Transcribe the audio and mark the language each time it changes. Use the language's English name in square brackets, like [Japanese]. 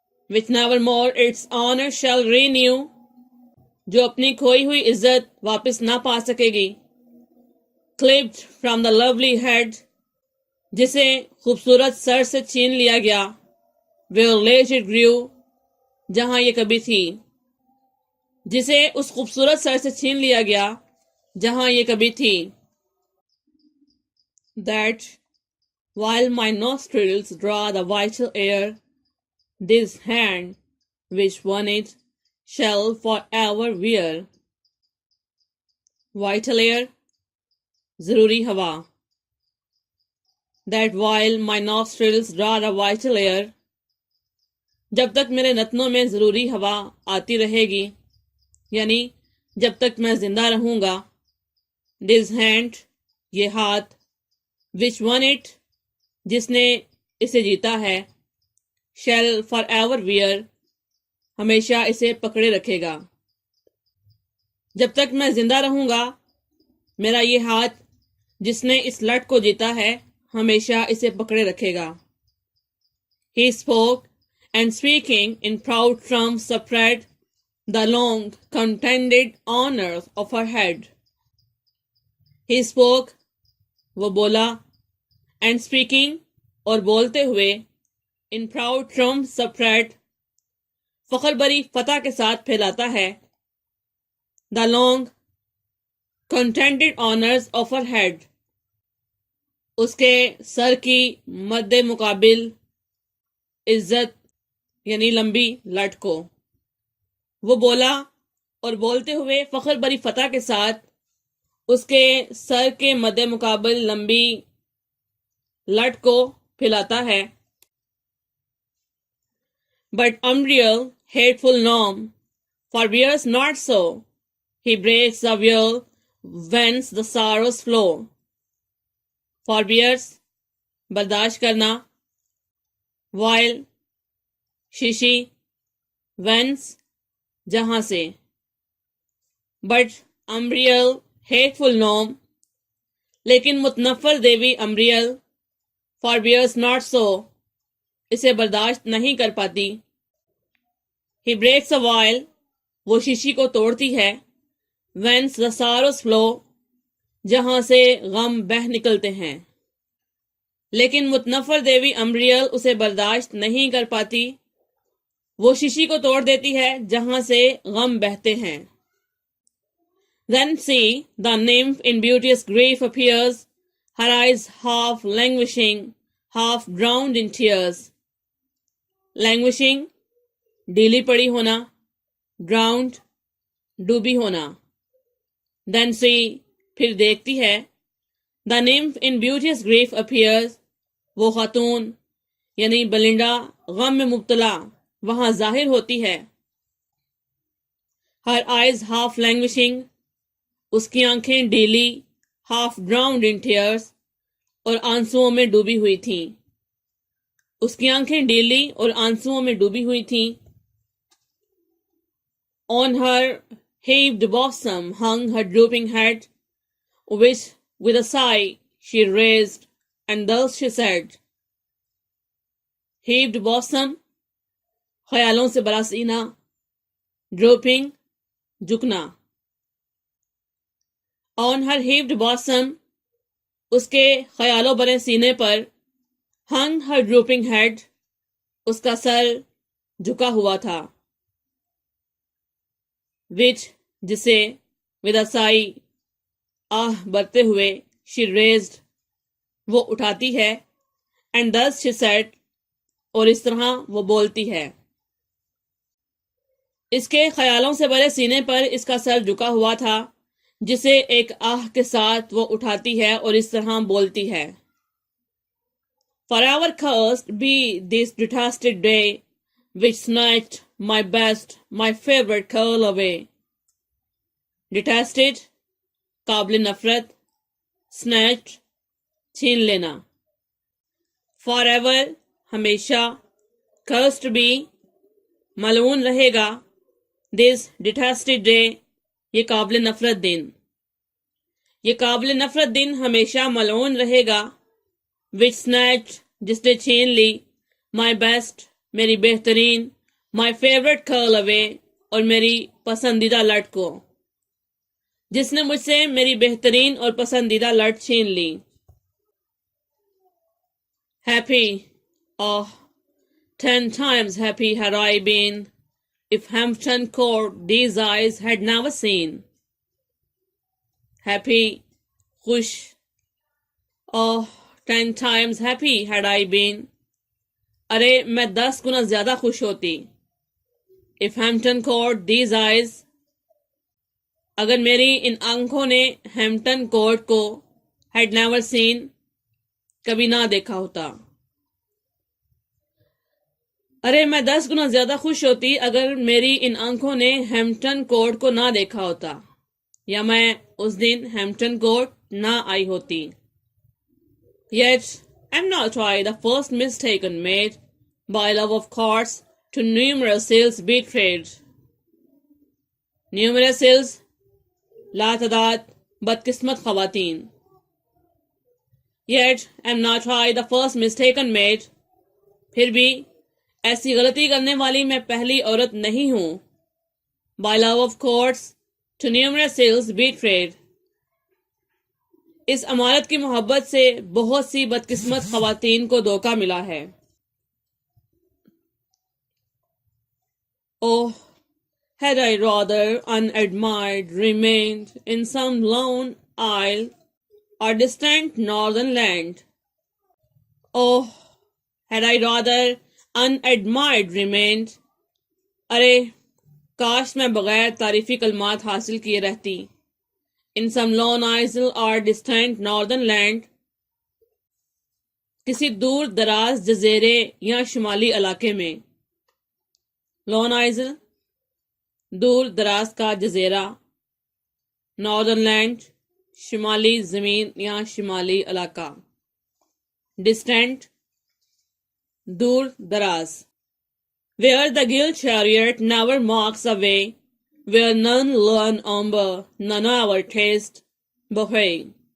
[English] Which never more its honor shall renew, [Urdu] جو اپنی کھوئی ہوئی عزت واپس نہ پا سکے گی, [English] clipped from the lovely head, [Urdu] جسے خوبصورت سر سے چھین لیا گیا, [English] where late it grew, [Urdu] جہاں یہ کبھی تھی, جسے اس خوبصورت سر سے چھین لیا گیا جہاں یہ کبھی تھی. [English] That while my nostrils draw the vital air, this hand which won it shall forever wear. Vital air, [Urdu] ضروری ہوا. [English] That while my nostrils draw the vital air, [Urdu] جب تک میرے نتنوں میں ضروری ہوا آتی رہے گی, یعنی جب تک میں زندہ رہوں گا, [English] this hand, [Urdu] یہ ہاتھ, [English] which won it, [Urdu] جس نے اسے جیتا ہے, [English] shall forever wear, [Urdu] ہمیشہ اسے پکڑے رکھے گا. جب تک میں زندہ رہوں گا, میرا یہ ہاتھ جس نے اس لٹ کو جیتا ہے ہمیشہ اسے پکڑے رکھے گا. [English] He spoke, and speaking in proud terms spread the long contended honors of her head. He spoke, [Urdu] وہ بولا, [English] and speaking, [Urdu] اور بولتے ہوئے, [English] in proud terms spread, [Urdu] فخر بری فتح کے ساتھ پھیلاتا ہے, [English] the long contended honors of her head, [Urdu] اس کے سر کی مد مقابل عزت یعنی لمبی لٹ کو. وہ بولا اور بولتے ہوئے فخر بری فتح کے ساتھ اس کے سر کے مد مقابل لمبی لٹ کو پھیلاتا ہے. [English] But Umbriel, hateful Nom, forbears not so. He breaks the will whence the sorrows flow. Forbears, [Urdu] برداشت کرنا, [English] while, [Urdu] شیشی, [English] whence, [Urdu] جہاں سے. [English] But Umbriel, hateful Nom, [Urdu] لیکن متنفر دیوی امبریل, [English] forbears not so, [Urdu] اسے برداشت نہیں کر پاتی. [English] He breaks a vial, [Urdu] وہ شیشی کو توڑتی ہے, [English] whence the sorrows flow, [Urdu] جہاں سے غم بہہ نکلتے ہیں. لیکن متنفر دیوی امبریل اسے برداشت نہیں کر پاتی, وہ شیشی کو توڑ دیتی ہے جہاں سے غم بہتے ہیں. [English] Then see, the nymph in beauteous grief appears, her eyes half languishing, half drowned in tears. Languishing, [Urdu] daily پڑی ہونا, [English] drowned, [Urdu] ڈوبی ہونا. [English] Then see, [Urdu] پھر دیکھتی ہے, [English] the nymph in beauteous grief appears, [Urdu] وہ خاتون یعنی بلنڈا غم میں مبتلا وہاں ظاہر ہوتی ہے. [English] Her eyes half languishing, [Urdu] اس کی آنکھیں daily, [English] half drowned in tears, [Urdu] اور آنسوؤں میں ڈوبی ہوئی تھیں. اس کی آنکھیں ڈیلی اور آنسوؤں میں ڈوبی ہوئی تھیں. [English] On her heaved bosom hung her drooping head, which with a sigh she raised, and thus she said. Heaved bosom, [Urdu] خیالوں سے بڑا سینہ, [English] drooping, [Urdu] جھکنا. [English] On her heaved bosom, [Urdu] اس کے خیالوں بھرے سینے پر, [English] hung her drooping head. [Urdu] اس کا سر جھکا ہوا تھا. [English] which [Urdu] جسے [English] with a sigh [Urdu] آہ برتے ہوئے [English] she raised [Urdu] وہ اٹھاتی ہے. [English] and thus she said [Urdu] اور اس طرح وہ بولتی ہے. اس کے خیالوں سے بھرے سینے پر اس کا سر جھکا ہوا تھا جسے ایک آہ کے ساتھ وہ اٹھاتی ہے اور اس طرح بولتی ہے. [English] Forever cursed be this detested day which snatched my best, my favorite curl away. Detested [Urdu] قابل نفرت, [English] snatched [Urdu] چھین لینا. [English] Forever [Urdu] ہمیشہ, [English] cursed be [Urdu] ملعون رہے گا, [English] this detested day [Urdu] یہ قابل نفرت دن. یہ قابل نفرت دن ہمیشہ ملعون رہے گا. [English] which snatched [Urdu] جس نے چھین لی, [English] my best [Urdu] میری بہترین, [English] my favorite curl away [Urdu] اور میری پسندیدہ لٹ کو, جس نے مجھ سے میری بہترین اور پسندیدہ لٹ چھین لی. [English] happy, oh 10 times happy had I been if Hampton Court these eyes had never seen. happy [Urdu] خوش, [English] oh 10 times happy had I been [Urdu] ارے میں 10 گنا زیادہ خوش ہوتی. [English] if Hampton Court these eyes [Urdu] اگر میری ان آنکھوں نے ہیمپٹن کورٹ کو [English] had never seen [Urdu] کبھی نہ دیکھا ہوتا. ارے میں 10 گنا زیادہ خوش ہوتی اگر میری ان آنکھوں نے ہیمپٹن کورٹ کو نہ دیکھا ہوتا, یا میں اس دن ہیمپٹن کورٹ نہ آئی ہوتی. [English] Yet am not I the first mistaken made by love of courts to numerous ills betrayed. Numerous ills [Urdu] لاتعداد بدقسمت خواتین. [English] Yet am not I the first mistaken made [Urdu] پھر بھی ایسی غلطی کرنے والی میں پہلی عورت نہیں ہوں. [English] by love of courts to numerous ills betrayed [Urdu] اس عمارت کی محبت سے بہت سی بدقسمت خواتین کو دھوکہ ملا ہے. [English] Oh, had I rather unadmired remained in some lone isle or distant northern land. Oh, had I rather unadmired remained [Urdu] ارے کاش میں بغیر تعریفی کلمات حاصل کیے رہتی. [English] in some lone isle or distant northern land [Urdu] کسی دور دراز جزیرے یا شمالی علاقے میں. [English] lone isle [Urdu] دور دراز کا جزیرہ, [English] northern land [Urdu] شمالی زمین یا شمالی علاقہ, [English] distant [Urdu] دور دراز. [English] where the gilt chariot never marks a way, where none learn umber, none ever taste buffet.